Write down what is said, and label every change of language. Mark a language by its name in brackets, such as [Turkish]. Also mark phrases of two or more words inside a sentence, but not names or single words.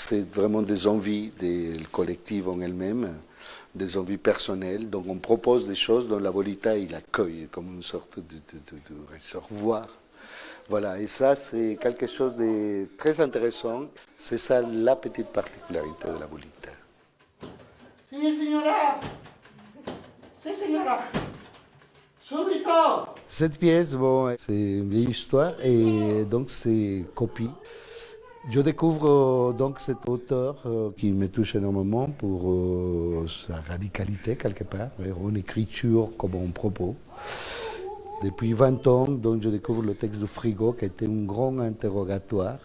[French] C'est vraiment des envies des collectives en elles-mêmes, des envies personnelles. Donc on propose des choses dont la Bolita, il accueille comme une sorte de réservoir. Voilà, et ça, c'est quelque chose de très intéressant. C'est ça la petite particularité de la Bolita. [Italian] Sì, signora! Sì, signora! Subito! [French] Cette pièce, bon, c'est une vieille histoire et donc c'est copie. Je découvre donc cet auteur qui me touche énormément pour sa radicalité quelque part, une écriture comme un propos. Depuis 20 ans, donc, je découvre le texte de Frigo qui était un grand interrogatoire.